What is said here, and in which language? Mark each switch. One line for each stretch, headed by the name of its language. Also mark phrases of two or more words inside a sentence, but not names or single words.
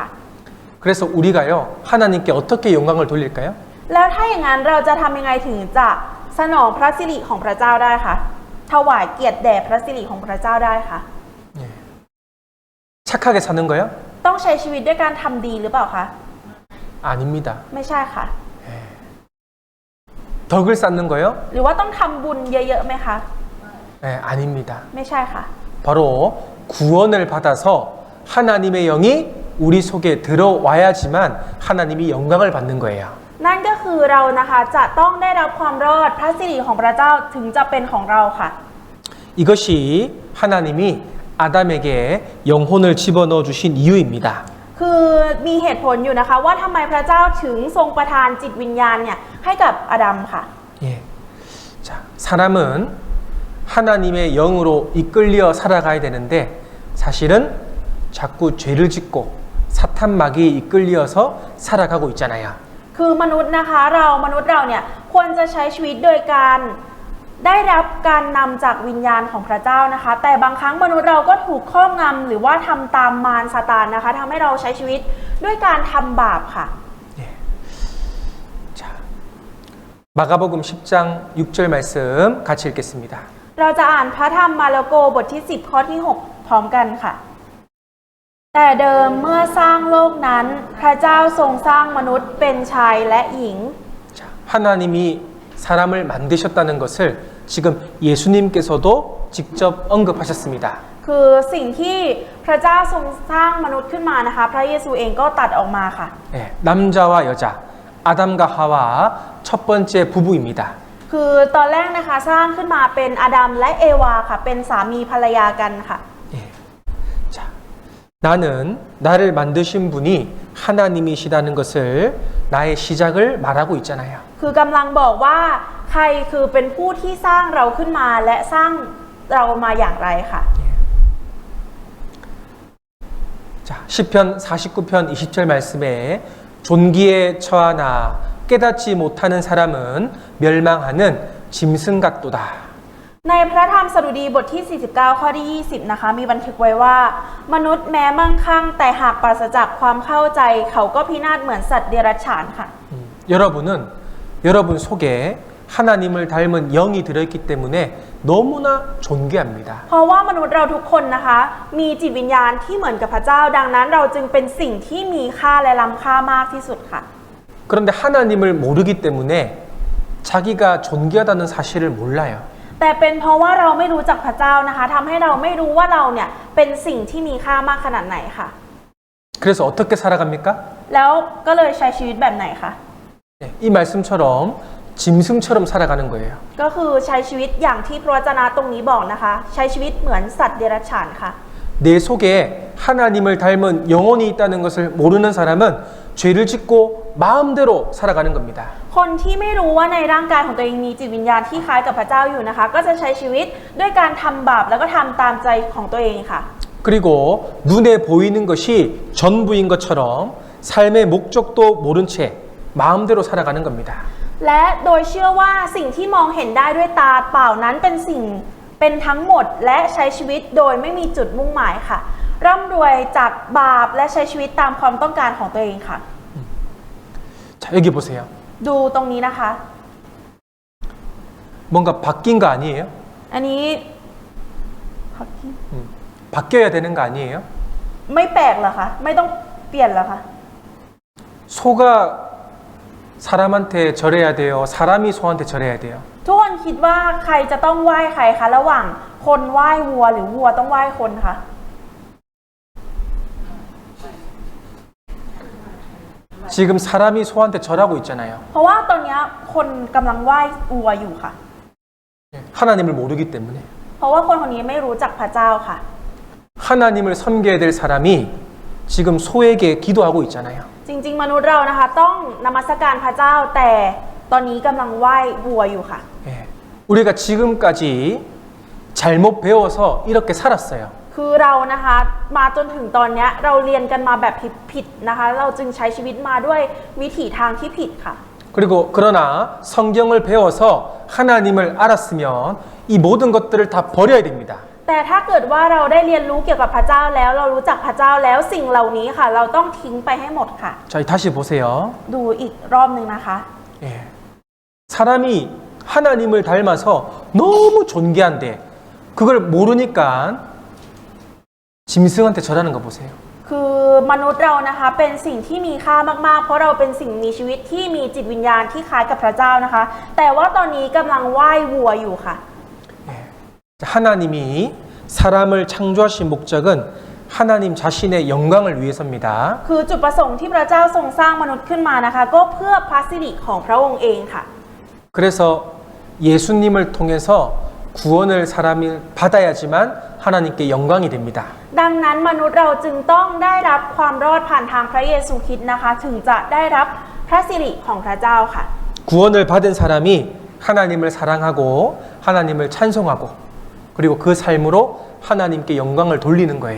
Korean: 그래서 우리가요 하나님께 어떻게 영광을 돌릴까요?
Thai: แล้วถ้าอย่างนั้นเราจะทำยังไงถึงจะสนองพระสิริของพระเจ้าได้คะถวายเกียรติแด่พระสิริของพระเจ้าได้คะ
Korean: 착하게 사는 거요?
Thai: ต้องใช้ชีวิตด้วยการทำดีหรือเปล่าคะ
Korean: 아닙니다.
Thai: ไม่ใช่ค่ะ
Korean: 덕을 쌓는 거요?
Thai: หรือว่าต้องทำบุญเยอะๆไหมคะ
Korean: 아닙니다.
Thai: ไม่ใช่ค่ะ
Korean: 바로 구원을 받아서 하나님의 영이 우리 속에 들어와야지만 하나님이 영광을 받는 거예요.
Thai: นั่นก็คือเรานะคะจะต้องได้รับความรอดพระสิริของพระเจ้าถึงจะเป็นของเราค่ะ
Korean: 이것이 하나님이 아담에게 영혼을 집어넣어 주신 이유입니다.
Thai: คือมีเหตุผลอยู่นะคะว่าทำไมพระเจ้าถึงทรงประทานจิตวิญญาณเนี่ยให้กับอาดัมค่ะ
Korean: 예. 자, 사람은 하나님의 영으로 이끌려 살아가야 되는데 사실은 자꾸 죄를 짓고 사탄 마귀에 이끌려서 살아가고 있잖아요.
Thai: คือมนุษย์นะคะมนุษย์เราเนี่ยควรจะใช้ชีวิตโดยการได้รับการนำจากวิญญาณของพระเจ้านะคะ แต่บางครั้งมนุษย์เราก็ถูกครอบงำหรือว่าทำตามมารซาตานนะคะทำให้เราใช้ชีวิตด้วยการทำบาปค่ะ
Korean: 예. 자, 마가복음 10장 6절 말씀 같이 읽겠습니다.
Thai: เราจะอ่านพระธรรมมาระโกบทที่ 10 ข้อที่ 6 พร้อมกันค่ะ แต่เดิมเมื่อสร้างโลกนั้นพระเจ้าทรงสร้างมนุษย์เป็นชายและหญิง
Korean: 자, 하나님이 사람을 만드셨다는 것을 지금 예수님께서도 직접 언급하셨습니다.
Thai: คือสิ่งที่พระเจ้าทรงสร้างมนุษย์ขึ้นมานะคะ พระเยซูเองก็ตัดออกมาค่ะ
Korean: 예, 남자와 여자, 아담과 하와 첫 번째 부부입니다.
Thai: คือตอนแรกนะคะสร้างขึ้นมาเป็นอาดัมและเอวาค่ะ เป็นสามีภรรยากันค่ะ
Korean: 예. 자, 나는 나를 만드신 분이 하나님이시라는 것을 나의 시작을 말하고 있잖아요.
Thai: คือกำลังบอกว่าใครคือเป็นผู้ที่สร้างเราขึ้นมาและสร้างเรามาอย่างไรค่ะ
Korean: 자, 시편 49편 20절 말씀에 존귀에 처하나 깨닫지 못하는 사람은 멸망하는 짐승 같도다.
Thai: ในพระธรรมสดุดีบทที่ 49 ข้อที่ 20 นะคะ มีบันทึกไว้ว่า มนุษย์แม้มั่งคั่งแต่หากปราศจากความเข้าใจเขาก็พินาศเหมือนสัตว์เดรัจฉานค่ะ
Korean: 여러분은 여러분 속에 하나님을 닮은 영이 들어있기 때문에 너무나 존귀합니다.
Thai: เพราะว่ามนุษย์เราทุกคนนะคะมีจิตวิญญาณที่เหมือนกับพระเจ้าดังนั้นเราจึงเป็นสิ่งที่มีค่าและล้ำค่ามากที่สุดค่ะ
Korean: 그런데 하나님을 모르기 때문에 자기가 존귀하다는 사실을 몰라요.
Thai: แต่เป็นเพราะว่าเราไม่รู้จักพระเจ้านะคะทำให้เราไม่รู้ว่าเราเนี่ยเป็นสิ่งที่มีค่ามากขนาดไหนค่ะ
Korean: 그래서 어떻게 살아갑니까?
Thai: แล้วก็เลยใช้ชีวิตแบบไหนคะ
Korean: 이 말씀처럼 짐승처럼 살아가는 거예요.
Thai: ก็คือใช้ชีวิตอย่างที่พระวจนะตรงนี้บอกนะคะ ใช้ชีวิตเหมือนสัตว์เดรัจฉานค่ะ
Korean: 내 속에 하나님을 닮은 영혼이 있다는 것을 모르는 사람은 죄를 짓고 마음대로 살아가는 겁니다.
Thai: คนที่ไม่รู้ว่าในร่างกายของตัวเองมีจิตวิญญาณที่คล้ายกับพระเจ้าอยู่นะคะ ก็จะใช้ชีวิตด้วยการทำบาปแล้วก็ทำตามใจของตัวเองค่ะ
Korean: 그리고 눈에 보이는 것이 전부인 것처럼 삶의 목적도 모른 채 마음대로 살아가는 겁니다.
Thai: และโดยเชื่อว่าสิ่งที่มองเห็นได้ด้วยตาเปล่านั้นเป็นทั้งหมดและใช้ชีวิตโดยไม่มีจุดมุ่งหมายค่ะร่ำรวยจากบาปและใช้ชีวิตตามความต้องการของตัวเองค่ะ
Korean: 자, 여기 보세요.
Thai: ดูตรงนี้นะคะ
Korean: 뭔가 바뀐 거 아니에요?
Thai: อันนี้
Korean: 바뀌어야 되는 거 아니에요?
Thai: ไม่แปลกเหรอคะไม่ต้องเปลี่ยนเหรอคะ
Korean: 소가 사람한테 절해야 돼요? 사람이 소한테 절해야 돼요?
Thai: ทุกคนคิดว่าใครจะต้องไหว้ใครคะระหว่างคนไหว้วัวหรือวัวต้องไหว้คนคะ
Korean: 지금 사람이 소한테 절하고 있잖아요.
Thai: เพราะว่าตอนนี้คนกำลังไหว้วัวอยู่ค่ะ
Korean: 하나님을 모르기 때문에
Thai: เพราะว่าคนคนนี้ไม่รู้จักพระเจ้าค่ะ
Korean: 하나님을 섬겨야 될 사람이 지금 소에게 기도하고 있잖아요.
Thai: จริงๆมนุษย์เรานะคะต้องนมัสการพระเจ้าแต่ตอนนี้กำลังไหว้วัวอยู่ค่ะ
Korean: 예, 우리가 지금까지 잘못 배워서 이렇게 살았어요.
Thai: คือเรานะคะมาจนถึงตอนนี้เราเรียนกันมาแบบผิดๆนะคะเราจึงใช้ชีวิตมาด้วยวิถีทางที่ผิดค่ะ
Korean: 그리고 그러나 성경을 배워서 하나님을 알았으면 이 모든 것들을 다 버려야 됩니다.
Thai: แต่ถ้าเกิดว่าเราได้เรียนรู้เกี่ยวกับพระเจ้าแล้วเรารู้จักพระเจ้าแล้วสิ่งเหล่านี้ค่ะ เราต้องทิ้งไปให้หมดค่ะ
Korean: 자, 다시 보세요.
Thai: ดูอีกรอบหนึ่งนะคะ
Korean: 예, 사람이 하나님을 닮아서 너무 존귀한데 그걸 모르니까 짐승한테 절하는 거 보세요.
Thai: คือมนุษย์เรานะคะเป็นสิ่งที่มีค่ามากๆเพราะเราเป็นสิ่งมีชีวิตที่มีจิตวิญญาณที่คล้ายกับพระเจ้านะคะ แต่ว่าตอนนี้กำลังไหว้วัวอยู่ค่ะ
Korean: 하나님이 사람을 창조하신 목적은 하나님 자신의 영광을 위해서입니다.
Thai: คือจุดประสงค์ที่พระเจ้าทรงสร้างมนุษย์ขึ้นมานะคะ ก็เพื่อพระสิริของพระองค์เองค่ะ
Korean: 그래서 예수님을 통해서 구원을 사람이 받아야지만 하나님께 영광이 됩니다.
Thai: ดังนั้นมนุษย์เราจึงต้องได้รับความรอดผ่านทางพระเยซูคริสต์นะคะ ถึงจะได้รับพระสิริของพระเจ้าค่ะ
Korean: 구원을 받은 사람이 하나님을 사랑하고 하나님을 찬송하고 그리고 그 삶으로 하나님께 영광을 돌리는 거예요.